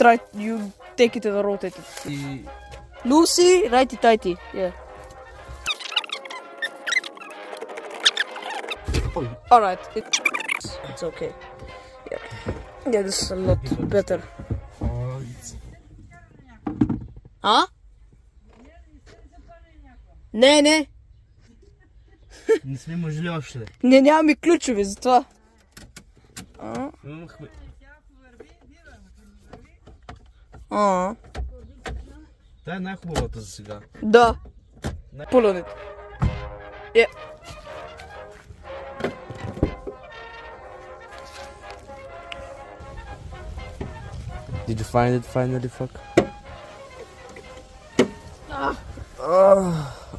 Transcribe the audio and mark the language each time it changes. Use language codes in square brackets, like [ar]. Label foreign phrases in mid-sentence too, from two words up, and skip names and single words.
[en] Try you take it and rotate it. The- Loosey, righty tighty. Yeah. Alright. It's okay. Yeah. Yeah, this is a lot better. Oh, it's... [bg] А? Не. Не сме мъжли още. Не, нямаме ключови за това. Имахме... Тя е най-хубавата за сега. Да. [en] Pull on it. Yeah. Did you find it finally, fuck? Ah.